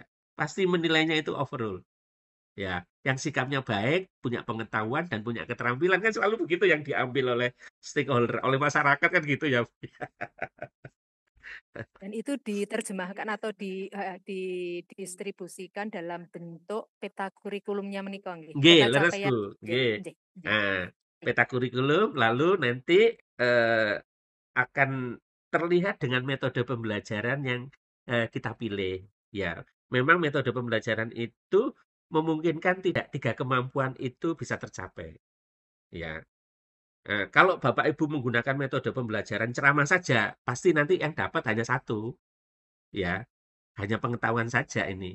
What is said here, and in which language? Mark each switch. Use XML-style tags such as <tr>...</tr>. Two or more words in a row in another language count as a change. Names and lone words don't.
<id>Pasti menilainya itu overall. Ya, yang sikapnya baik, punya pengetahuan dan punya keterampilan kan selalu begitu yang diambil oleh stakeholder, oleh masyarakat kan gitu ya. Dan itu diterjemahkan atau didistribusikan dalam bentuk peta kurikulumnya</id> <jv>menika nggih.</jv> <id>Nggih, Peta capaian leresku, nggih. nggih.</id> <jv>Nggih, nggih.</jv> <id>Nah, peta kurikulum lalu nanti akan terlihat dengan metode pembelajaran yang kita pilih. Ya, memang metode pembelajaran itu memungkinkan tidak tiga kemampuan itu bisa tercapai. Ya, kalau Bapak Ibu menggunakan metode pembelajaran ceramah saja, pasti nanti yang dapat hanya satu, ya, hanya pengetahuan saja ini.</id>